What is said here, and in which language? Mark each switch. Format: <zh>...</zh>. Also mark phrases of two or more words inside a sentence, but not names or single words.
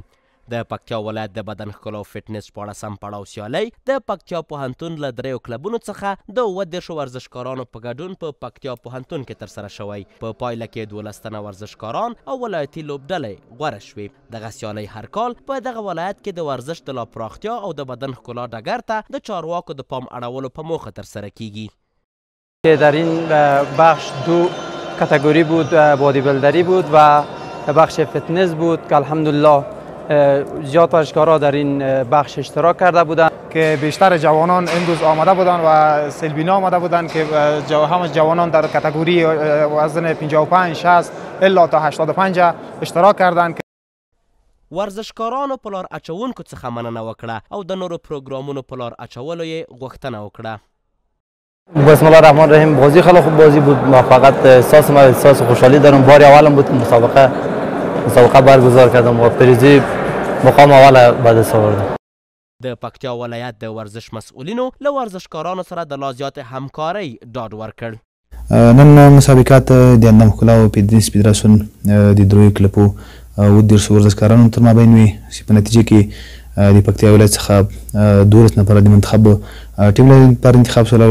<ps>د پکتیا ولایت د بدن ښکلا او فټنس 14 پړاو سیالۍ د پکتیا پوهنتون له 3 کلبونو څخه د 30 ورزشکارانو په ګډون په پکتیا پوهنتون کې ترسره شوی. په پایله کې 12 تنه ورزشکاران او ولایتي لوبډلې غوره شوې. دغه سیالۍ هر کال په دغه ولایت کې د ورزش د لا پراختیا او د بدن ښکلا ډګر ته د چارواکو د پام اړولو په موخه ترسره کیږي.</ps> <fa>در این بخش 2 کاتگوری بود، بادی بیلدری بود و بخش فتنس بود که الحمدلله زیاد ورزشکارها در این بخش اشتراک کرده بودند که بیشتر جوانان این روز آمده بودند و سلبینا آمده بودند که همه جوانان در کاتگوری وزن 55 60 الا تا 85 اشتراک کردند.</fa> <ps>ورزشکارانو په لار اچونکو څخه مننه وکړه او د نورو پروګرامونو په لار اچولو یې غوښتنه وکړه.</ps> <ar>بسم الله الرحمن الرحیم.</ar> <fa>بازی خیلی خوب بازی بود. ما فقط احساس خوشحالی دارم. بار اولم بود مسابقه برگزار کردم و پریزی مقام اول به دست آوردم.</fa> <ps>د پکتیا ولایت د ورزش مسئولینو له ورزشکارانو سره د لا زیات همکارۍ ډاډ ورکړ. نن مسابقات د اندام ښکلا او فټنس فدراسیون د دریو کلبو او د ورزشکارانو تر مابین وي چې په نتیجه کې د پکتیا ولایت څخه 12 نفر د منتخب ټیم لپاره انتخاب شول.</ps>